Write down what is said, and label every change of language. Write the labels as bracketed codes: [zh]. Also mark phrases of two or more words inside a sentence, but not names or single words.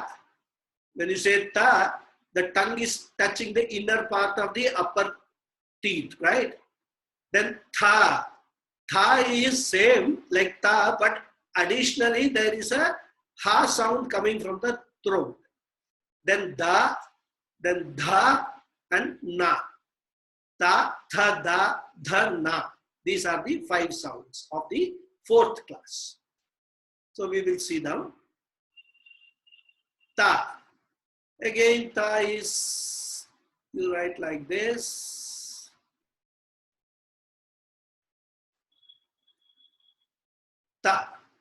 [en] When you say ta, the tongue is touching the inner part of the upper teeth, right? Then tha. Tha is same like ta, but additionally there is a ha sound coming from the throat. Then da, then dha and na. Ta, tha, da, dha, na. These are the 5 sounds of the 4th class. So we will see now. Ta. Again, ta is, you write like this. Ta.